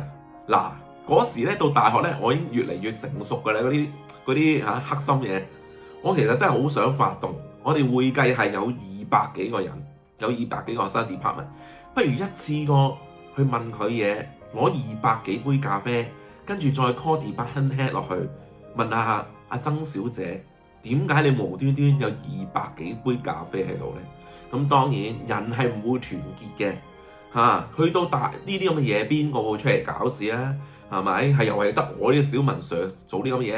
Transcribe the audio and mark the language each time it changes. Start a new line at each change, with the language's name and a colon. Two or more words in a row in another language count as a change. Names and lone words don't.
Cantonese: 嗰時咧到大學咧，我已經越嚟越成熟㗎啦。嗰啲黑心嘢，我其實真係好想發動。我哋會計係有200幾個人，有200幾個學生 department，不如一次過去問佢嘢，攞200幾杯咖啡， 跟住再
English: call department head
Cantonese: 落去問下阿曾小姐，點解你無端端有200幾杯咖啡喺度呢？咁當然人係唔會團結嘅去到大呢啲咁嘅嘢，邊個會出嚟搞事啊？係咪？係又係得我呢個小文 Sir 做啲咁嘅嘢？